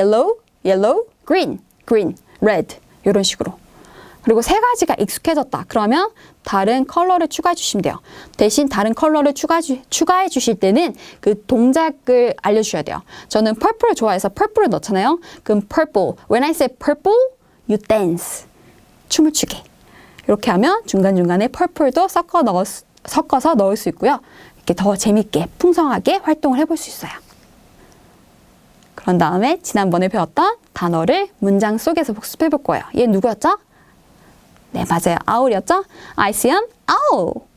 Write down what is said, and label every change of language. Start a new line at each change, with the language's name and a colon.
English: yellow, yellow, green, green, red.
Korean: 이런 식으로. 그리고 세 가지가 익숙해졌다. 그러면 다른 컬러를 추가해 주시면 돼요. 대신 다른 컬러를 추가해 주실 때는 그 동작을 알려주셔야 돼요. 저는 purple을 좋아해서 purple을 넣잖아요. 그럼 purple.
English: When I say purple, you dance.
Korean: 춤을 추게. 이렇게 하면 중간중간에 purple도 섞어서 넣을 수 있고요. 이렇게 더 재밌게 풍성하게 활동을 해볼 수 있어요. 그런 다음에 지난번에 배웠던 단어를 문장 속에서 복습해 볼 거예요. 얘 누구였죠? 네, 맞아요. owl이었죠?
English: I see an owl.